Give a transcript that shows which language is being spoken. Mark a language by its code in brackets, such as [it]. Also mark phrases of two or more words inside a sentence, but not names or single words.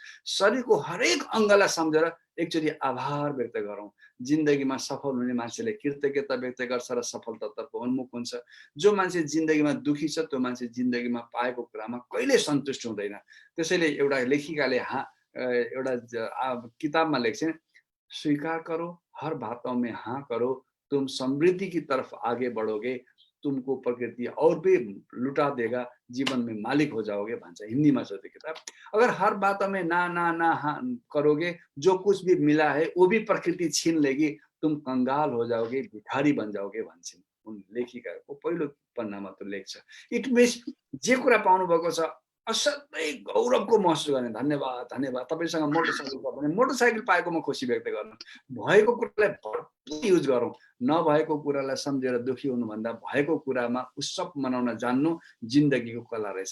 [ne] शरीरको हरेक अङ्गलाई सम्झेर एकचोटि आभार व्यक्त गरौँ। जिन्दगीमा सफल हुने मान्छेले कृतज्ञता व्यक्त गर्छ र सफलतातर्फ उन्मुख हुन्छ। जो मान्छे जिन्दगीमा दुखी छ त्यो मान्छे जिन्दगीमा पाएको कुरामा कहिले सन्तुष्ट हुँदैन। त्यसैले एउटा लेखिकाले एउटा किताबमा लेख्छन्, [hi] स्वीकार करो, हर बातों में हाँ करो, तुम समृद्धि की तरफ आगे बढ़ोगे, तुमको प्रकृति और भी लुटा देगा, जीवन में मालिक हो जाओगे [ne] भन्छ हिंदीमा छ त्यो किताब। [hi] अगर हर बात में ना ना ना हाँ करोगे, जो कुछ भी मिला है वो भी प्रकृति छीन लेगी, तुम कंगाल हो जाओगे, भिखारी बन जाओगे [ne] भन्छन् उन लेखिकाको पहिलो पन्नामा त्यो लेख छ। [en] it means [ne] जे कुरा पाउनु भएको छ असाध्यै गौरवको महसुस गर्ने, धन्यवाद धन्यवाद। तपाईसँग मोटरसाइकल छ भने मोटरसाइकल पाएकोमा खुसी व्यक्त गर्नु, भएको कुरालाई भरपूर युज गरौँ, नभएको कुरालाई सम्झेर दुखी हुनुभन्दा भएको कुरामा उत्सव मनाउन जान्नु जिन्दगीको कला रहेछ।